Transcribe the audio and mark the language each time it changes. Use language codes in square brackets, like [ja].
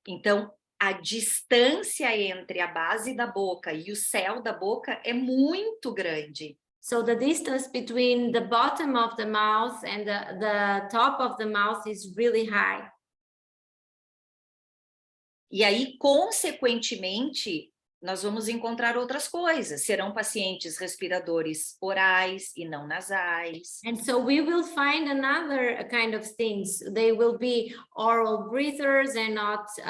[pt] Então, a distância entre a base da boca e o céu da boca é muito grande. [en] So the distance between the bottom of the mouth and the top of the mouth is really high. [pt] E aí, consequentemente, nós vamos encontrar outras coisas. Serão pacientes respiradores orais e não nasais. [en] And so we will find another kind of things. They will be oral breathers and not